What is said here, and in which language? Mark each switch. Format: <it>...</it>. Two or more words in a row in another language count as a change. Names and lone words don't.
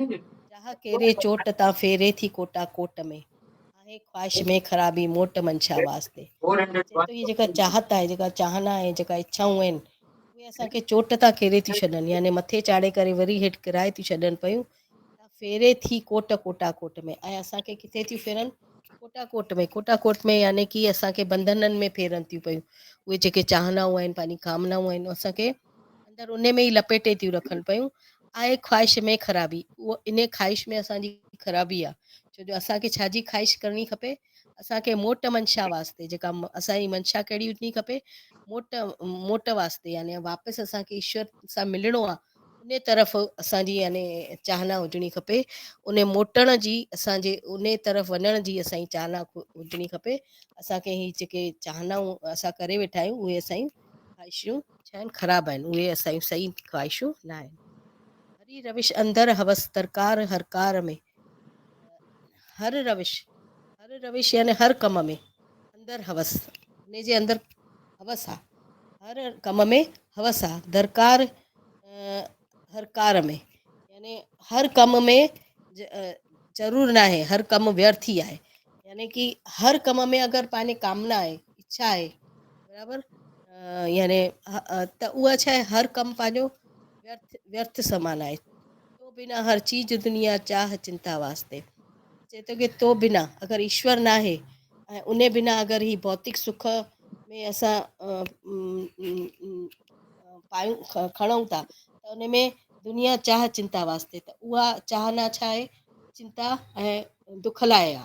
<sd>चाह केरे चोट तां फेरे थी कोटा कोट में, आहे ख्वाहिश में ख़राबी मोट मंशा वास्ते। चए थो इहे जेका चाहत आहे, जेका चाहना आहे, जेका इच्छाऊं आहिनि, उहे असांखे चोट था खेरे थी छॾनि, यानी मथे चाढ़े करे वरी हेठि किराए थी छॾनि पियूं। फेरे थी कोट कोटा कोट में, ऐं असांखे किथे थियूं फेरनि? कोटा कोट में। कोटा कोट में यानी कि असांखे बंधननि में फेरनि थियूं पियूं। उहे जेके चाहनाऊं आहिनि, पंहिंजी कामनाऊं आहिनि, असांखे अंदरि उन में ई लपेटे थियूं रखनि पियूं। आहे ख्वाहिश में ख़राबी, उहो इन ख्वाहिश में असांजी ख़राबी आहे। छो जो असांखे छाजी ख्वाहिश करणी खपे? असांखे मोट मंशा वास्ते, जेका असांजी मंशा कहिड़ी हुजणी खपे? मोट वास्ते, यानी वापसि असांखे ईश्वर सां मिलणो आहे, उन तरफ़ असांजी यानी चाहना हुजणी खपे। उन मोटण जी, असांजे उन तरफ़ वञण जी असांजी चाहना हुजणी खपे। असांखे ही जेके चाहनाऊं असां करे वेठा आहियूं उहे असांजी ख्वाहिशूं छा आहिनि? ख़राबु आहिनि, उहे असांजूं सही ख्वाहिशूं न आहिनि। हरी रविश अंदर हवस तरकार हर कार में, हर रविश यानी हर कम में अंदरि हवस, उन जे अंदरि हवस आहे, हर कम में हवस आहे। दरकार हर कार में यानी हर कम में ज़रूरु न आहे हर कमु व्यर्थ ई आहे। यानी कि हर कम में अगरि पंहिंजी कामना आहे, इच्छा आहे, बराबरि, यानी त उहा छा आहे? हर कमु पंहिंजो व्यर्थ समान आहे। तो बिना हर चीज़ दुनिया चाह चिंता वास्ते। चए थो कि तो बिना अगरि ईश्वर न आहे ऐं उन बिना अगरि ही भौतिक सुख में असां पायूं खणूं था त उन में दुनिया चाह चिंता वास्ते, त उहा चाहना छा आहे? चिंता ऐं दुख लाइ आहे।</sd>